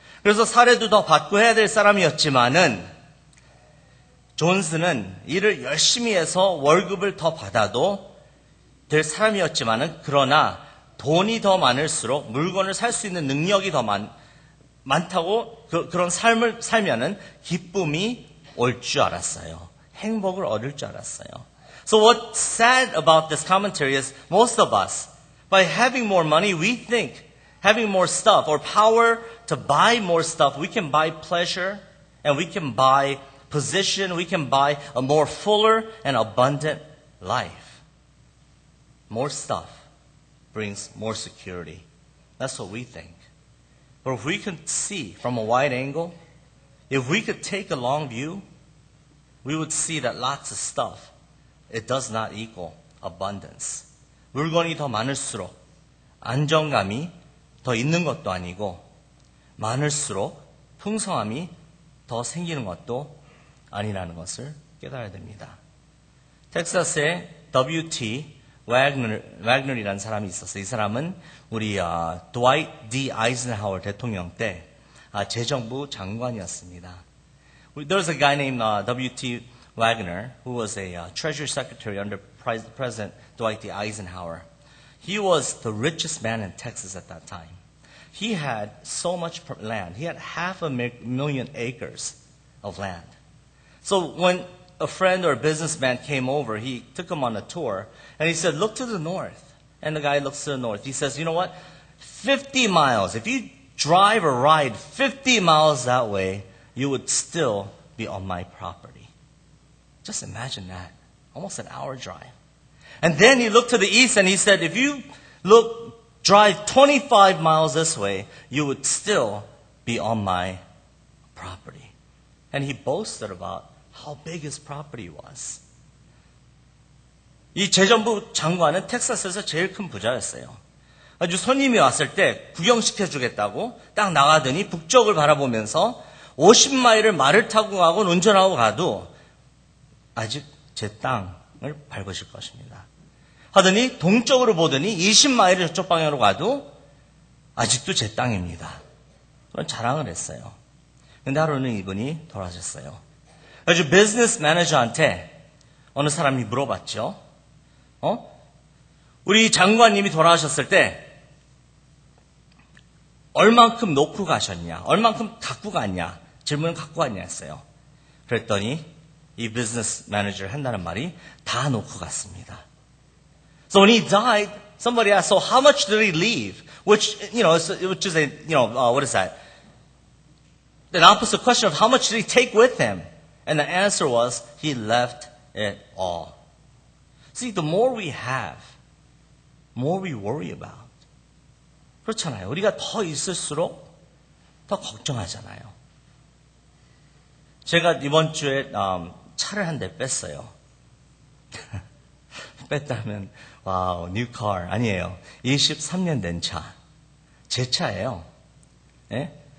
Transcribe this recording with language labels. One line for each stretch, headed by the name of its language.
Korean: 그래서 사례도 더 받고 해야 될 사람이었지만은 존스는 일을 열심히 해서 월급을 더 받아도 될 사람이었지만은 그러나 돈이 더 많을수록 물건을 살 수 있는 능력이 더 많다고 그런 삶을 살면은 기쁨이 올 줄 알았어요. 행복을 얻을 줄 알았어요.
English: So what's sad about this commentary is most of us, by having more money, we think having more stuff or power to buy more stuff, we can buy pleasure and we can buy position, we can buy a more fuller and abundant life. More stuff brings more security. That's what we think. But if we could see from a wide angle, if we could take a long view, we would see that lots of stuff, it does not equal abundance.
Korean: 물건이 더 많을수록 안정감이 더 있는 것도 아니고 많을수록 풍성함이 더 생기는 것도 아니라는 것을 깨달아야 됩니다. 텍사스의 W.T. 와그너이라는 사람이 있었어요. 이 사람은 우리 드와이트 D. 아이젠하워 대통령 때 재정부 장관이었습니다.
English: There's a guy named W.T. Wagner who was a Treasury Secretary under President Dwight D. Eisenhower. He was the richest man in Texas at that time. He had so much land. He had 500,000 acres of land. So when a friend or a businessman came over, he took him on a tour, and he said, look to the north. And the guy looks to the north. He says, you know what? 50 miles. If you drive or ride 50 miles that way, you would still be on my property. Just imagine that. Almost an hour drive. And then he looked to the east and he said, if you drive 25 miles this way, you would still be on my property. And he boasted about how big his property was.
Korean: 이 재정부 장관은 텍사스에서 제일 큰 부자였어요. 아주 손님이 왔을 때 구경시켜주겠다고 딱 나가더니 북쪽을 바라보면서 50마일을 말을 타고 가고 운전하고 가도 아직 제 땅을 밟으실 것입니다. 하더니 동쪽으로 보더니 20마일을 저쪽 방향으로 가도 아직도 제 땅입니다. 그런 자랑을 했어요. 근데 하루는 이분이 돌아가셨어요. 아주 비즈니스 매니저한테 어느 사람이 물어봤죠. 우리 장관님이 돌아가셨을 때 얼만큼 놓고 가셨냐? 얼만큼 갖고 갔냐? 질문을 갖고 갔냐 했어요. 그랬더니 이 비즈니스 매니저 한다는 말이 다 놓고 갔습니다.
English: So when he died, somebody asked, so how much did he leave? Which is a, what is that? An opposite question of how much did he take with him? And the answer was, he left it all. See, the more we have, more we worry about.
Korean: 그렇잖아요. 우리가 더 있을수록 더 걱정하잖아요. 제가 이번 주에 차를 한 대 뺐어요. 뺐다면 와우,
English: new car.
Korean: 아니에요. 23년 된 차. 제 차예요. 예?